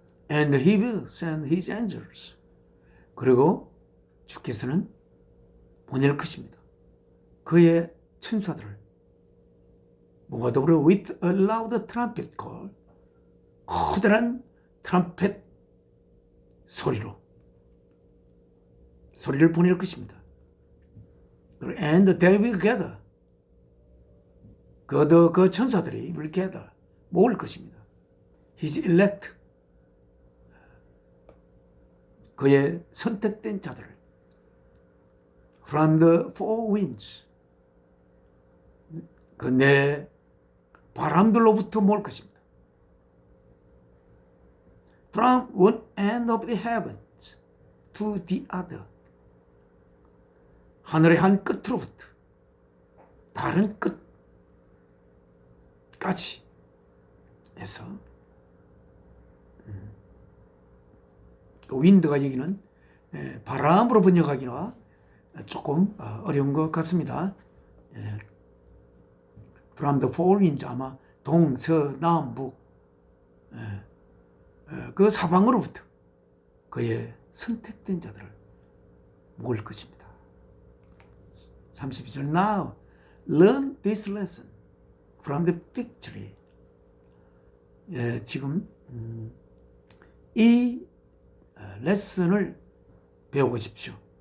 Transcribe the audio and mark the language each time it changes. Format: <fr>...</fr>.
<en>And he will send his angels.</en> <ko>그리고 주께서는 보낼 것입니다. 그의 천사들을 뭐가 더불어</ko> <en>with a loud trumpet call.</en> <ko>커다란 트럼펫 소리를 보낼 것입니다.</ko> <en>And they will gather.</en> <ko>그 천사들이</ko> <en>will gather.</en> <ko>모을 것입니다.</ko> <en>His elect.</en> <ko>그의 선택된 자들을</ko> <en>from the four winds.</en> <ko>그 네 바람들로부터 모을 것입니다.</ko> <en>From one end of the heavens to the other.</en> <ko>하늘의 한 끝으로부터 다른 끝까지 해서 또 윈드가 여기는 바람으로 번역하기가 조금 어려운 것 같습니다.</ko> <en>From the four winds</en> <ko>아마 동, 서, 남, 북 그 사방으로부터 그의 선택된 자들을 모을 것입니다.</ko> <en>32절 Now learn this lesson from the fig tree.</en> <ko>지금 이 레슨을 배워보십시오.</ko>